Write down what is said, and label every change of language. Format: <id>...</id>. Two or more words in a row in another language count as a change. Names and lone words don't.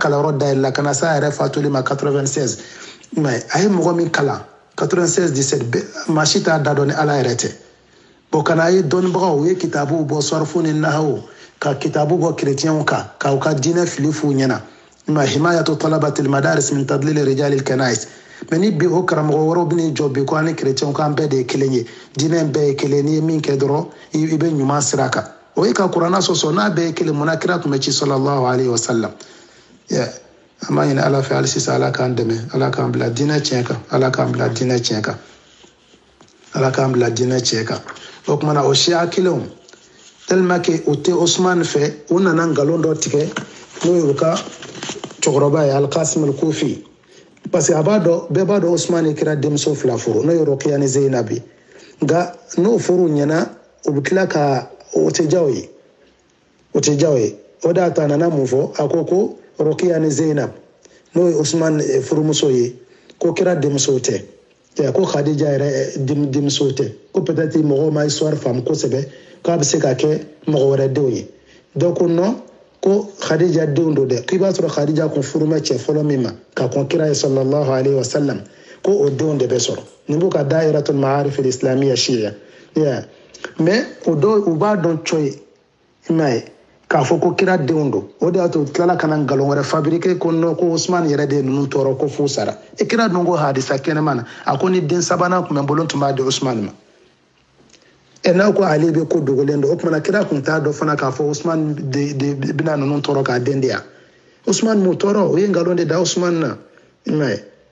<bm>kalanyɔrɔ dayɛlɛla ka na s'a yɛrɛ fatuli ma 96 mais a ye mɔgɔ min kalan 96 17 maa si t'a da dɔn ni Ala yɛrɛ tɛ bon kana a ye dɔnnibagaw u ye kitabuw bɔ sɔrifu ni nahawu ka kitabu bɔ chrétienw kan k'aw ka diinɛ fili f'u ɲɛna ma</bm> <ar>حماية طلبة المدارس من تضليل رجال الكنائس</ar> <bm>mais ni bi o karamɔgɔ wɛrɛw bɛn'i jɔ bi ko an ni chrétienw k'an bɛɛ de ye kelen ye diinɛ bɛɛ ye kelen n'i ye min kɛ dɔrɔn i bɛ ɲuman sira kan o ye ka kuranna sɔsɔ n'a bɛɛ ye kelen munna kira tun bɛ ci</bm> <ar>صلى الله عليه وسلم</ar> <bm>an b'a ɲini Ala fɛ hali sisan Ala k'an dɛmɛ Ala k'an bila diinɛ tiɲɛ kan Ala k'an bila diinɛ tiɲɛ kan Ala k'an bila diinɛ tiɲɛ kan o kumana o siya kelenw</bm> <fr>tellement que</fr> <bm>o tɛ Usman fɛ u nana nkalon dɔ tigɛ n'o ye u ka cɛkɔrɔba ye Al-Qasim al-Kufi</bm> <fr>parce que</fr> <bm>a b'a dɔn bɛɛ b'a dɔn Usman ye kira denmuso 2 furu n'o ye Rokiya ni Zeyinabi nka n'o furu ɲɛna u bɛ tila ka o tɛ diya o ye o tɛ diya o ye o de y'a to a nana mun fɔ a ko Rokiya ni Zeyinab n'o ye Usman furumuso ye ko kira denmuso tɛ ko Khadija yɛrɛ denmuso tɛ ko peut-être mɔgɔw ma histoire faamu kosɛbɛ k'a bɛ se ka kɛ mɔgɔ wɛrɛ denw ye</bm> <fr>donc non</fr> <bm>ko Khadija denw do dɛ k'i b'a sɔrɔ Khadija kun furumɛ cɛ fɔlɔ min ma ka kɔn kira ye</bm> <ar>صلى الله عليه وسلم</ar> <bm>ko o denw de bɛ sɔrɔ nin b'u ka dairatul ma'arif al-islamiyya shiya mais o dɔw u b'a dɔn co ye i m'a ye k'a fɔ ko kira denw do o de y'a to u tilala ka na nkalon wɛrɛ fabriquer ko non ko Usman yɛrɛ de ye ninnu tɔɔrɔ ko f'u sara kira dun ko hadisa kɛnɛma na a ko ni den sabanan tun bɛ n bolo tun b'a di Usman ma n'a ko ale bɛ ko dogolen don o kumana kira kun t'a dɔn fana k'a fɔ Usman de bɛna ninnu tɔɔrɔ k'a den de yan Usman m'u tɔɔrɔ o ye nkalon de da Usman na i m'a ye</bm>